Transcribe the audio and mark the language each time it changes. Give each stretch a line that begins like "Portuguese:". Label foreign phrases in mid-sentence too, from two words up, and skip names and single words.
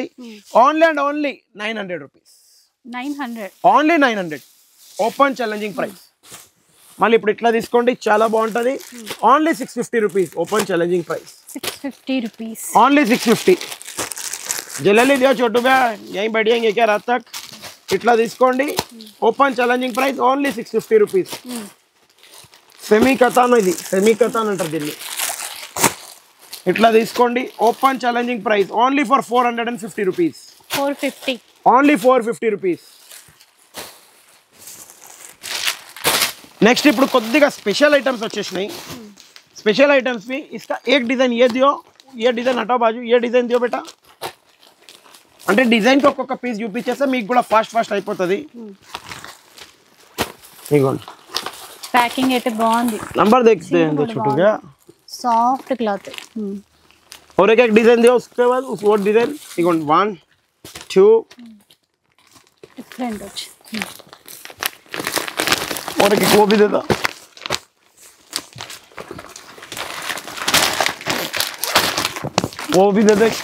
English: only and only 900 rupees. 900 only 900 open challenging price.
Telugu: మళ్ళీ ఇప్పుడు ఇట్లా తీసుకోండి, చాలా బాగుంటుంది.
English: only 650 rupees open challenging price. 650 rupees
Hindi: ఓన్లీ 650. जल्दी दियो छोटू बे యहीं बैठेंगे क्या रात तक.
Telugu: ఇట్లా తీసుకోండి,
English: open challenging price only 650 rupees.
Telugu: సెమీ కథాన్, ఇది సెమీ కథాన్ అంటారు దీన్ని. ఇట్లా తీసుకోండి,
English: open challenging price only for 450 rupees. 450 only 450 rupees.
Telugu: నెక్స్ట్ ఇప్పుడు కొద్దిగా
English: special items
Telugu: వచ్చేసినాయి.
English: special items
Hindi: भी इसका एक डिजाइन ये दियो, ये डिजाइन हटाओ बाजू, ये डिजाइन दियो बेटा.
Telugu: అంటే డిజైన్ కి ఒక్కొక్క పీస్ చూపించేస్తే మీకు కూడా ఫాస్ట్ అయిపోతుంది. ఇగోండి ప్యాకింగ్ అయితే బాగుంది.
Hindi: నంబర్ देखते हैं छोटू क्या
English: soft cloth.
Hindi: और एक डिजाइन दियो, उसके बाद उस वो डिजाइन.
Telugu: इगोंడి 1 2 डिफरेंट వచ్చి.
Hindi: और एक वो भी दे दो. वो भी दे दे.